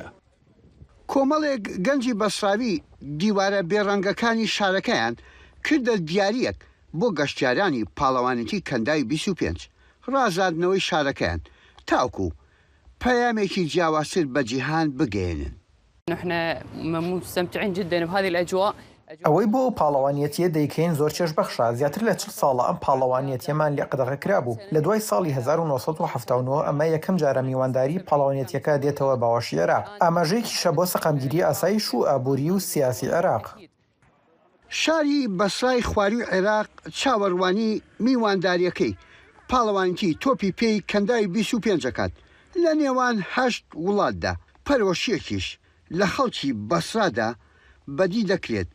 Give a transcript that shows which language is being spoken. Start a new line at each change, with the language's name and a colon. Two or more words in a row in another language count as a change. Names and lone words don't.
Central Kurdish: کۆمەڵێک گەنجی بەسراوی دیوارە بێڕەنگەکانی شارەکەیان کردە دیاریەک بۆ گەشتیارانی پاڵەوانێتی کەنداوی 25 ڕازاندنەوەی شارەکەیان تاوکو پەیامێکی جیاوازتر بە جیهان بگەێنن.
Arabic: نحن مستمتعين جدا بهذه الأجواء.
Central Kurdish: ئەوەی بۆ پاڵەوانیەتیە دەیکەین زۆر چێژ بەخشە. زیاتر لە 40 ساڵە ئەم پاڵەوانیەتیەمان لێ قەدەغە کرابوو. لە دوای ساڵی 1970 ئەمە یەکەم جارە میوانداری پاڵەوانیەتیەکە دێتەوە باوەشی عێراق. ئاماژەیەکیشە بۆ سەقامگیری ئاسایش و ئابووری و سیاسی عێراق. شاری بەسرای خواروی عێراق چاوەڕوانی میوانداریەکەی پاڵەوانیەتی تۆپی پێی کەنداوی 25 کات لە نێوان 8 وڵاتدا پەرۆشیەکیش لە خەڵکی بەسرادا بەدی دەکرێت.